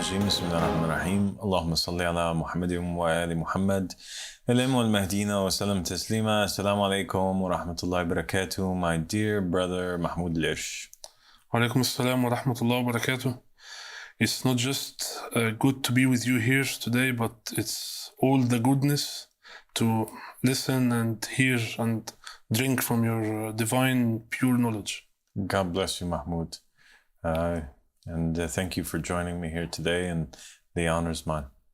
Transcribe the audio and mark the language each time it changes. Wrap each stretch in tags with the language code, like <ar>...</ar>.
<ar>بسم الله الرحمن الرحيم اللهم صل على محمد وآل محمد الإمام والمهديين وسلم تسليما. السلام عليكم ورحمة الله وبركاته.</ar> <en>My dear brother Mahmoud al-Irsh.</en> <ar>وعليكم السلام ورحمة الله وبركاته.</ar> <en>It's not just good to be with you here today, but it's all the goodness to listen and hear and drink from your divine pure knowledge. God bless you, Mahmoud. And thank you for joining me here today, and the honor's mine.</en>